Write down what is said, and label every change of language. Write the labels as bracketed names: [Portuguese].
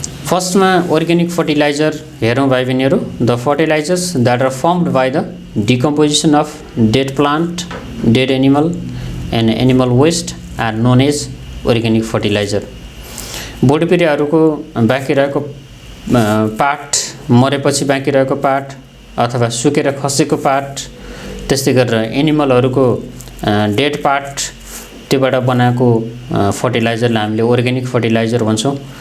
[English] First organic fertilizer [Nepali] हेरौँ भाइ बहिनीहरू। [English] The fertilizers that are formed by the decomposition of dead plant, dead animal and animal waste are known as organic fertilizer. [Nepali] बोडी बिरुवाहरूको बाँकी रहेको part, मरेपछि बाँकी रहेको part अथवा सुकेर खसेको पार्ट, त्यस्तै गरेर एनिमलहरुको डेड पार्ट त्योबाट बनाएको फर्टिलाइजरलाई हामीले अर्ग्यानिक फर्टिलाइजर भन्छौं।